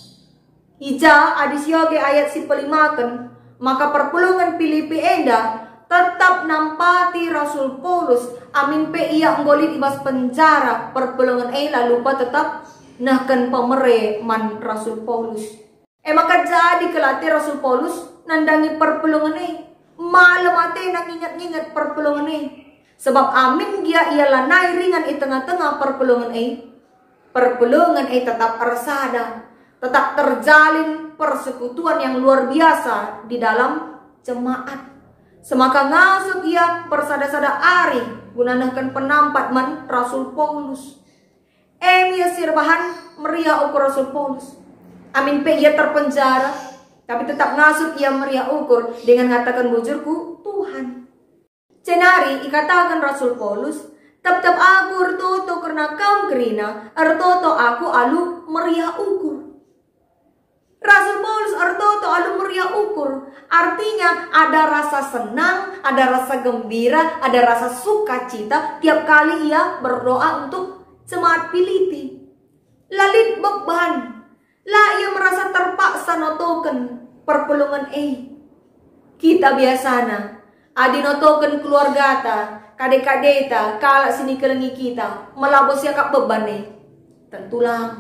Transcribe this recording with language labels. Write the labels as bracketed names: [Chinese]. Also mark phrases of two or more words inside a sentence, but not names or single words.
[Batak Karo] Ija adis yoge ayat si pelimakan maka perpulungan Filipi enda tetap nampati Rasul Paulus amin pe ia nggolit ibas penjara perpulungan lalu pa tetap nahkan pemere man Rasul Paulus. Maka jadi kelate Rasul Paulus nandangi perpulungan malam ate nang ingat-ingat perpulungan sebab amin dia ialah naik ringan di tengah-tengah perpulungan perpulungan tetap ersada, [Indonesian] tetap terjalin persekutuan yang luar biasa di dalam jemaat. [Batak Karo] Semaka ngasup ia persada-sada ari gunanakan penampat man Rasul Paulus. Ia sirbahan meriah ukur Rasul Paulus. Amin pe ia terpenjara, tapi tetap ngasup ia meriah ukur dengan ngatakan bujurku Tuhan. Cenari ikatakan Rasul Paulus, tetap aku ertoto karena kaum kerina, ertoto aku alu meriah ukur. Rasul Paulus ertoto alu meriah ukur. [Indonesian] Artinya ada rasa senang, ada rasa gembira, ada rasa sukacita tiap kali ia berdoa untuk jemaat Filipi. [Batak Karo] Lalit beban. Lah ia [Indonesian] merasa terpaksa [Batak Karo] notoken perpulungan kita biasana. Adi notoken keluarga ta, kade-kade ta, kala sini kelengi kita, melabos ya kak beban tentulah.